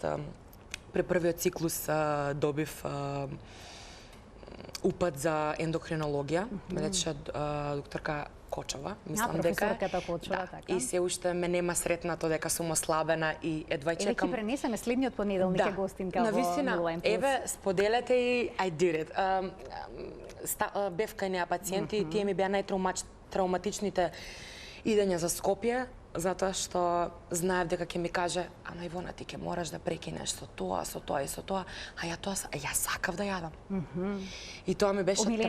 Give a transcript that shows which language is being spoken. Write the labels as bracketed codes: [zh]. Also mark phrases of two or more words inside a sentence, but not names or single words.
[mk] При првиот циклус добив упат за ендокринологија, рече докторка Кочова, мислам дека Кочова, така. И се уште ме нема сретнато дека сум ослабена и едва чекам. Еве ќе пренесеме следниот понеделник е гостинка во Нула Импулс. Еве споделете и [en] I did it. [mk] Бев кај неа пациенти и тие ми беа најтрауматичните идења за Скопје, затоа што знаев дека ќе ми каже, ама Ивона, ти ќе мораш да прекинеш со тоа и со тоа, а ја сакав да јадам. И тоа ми беше травма.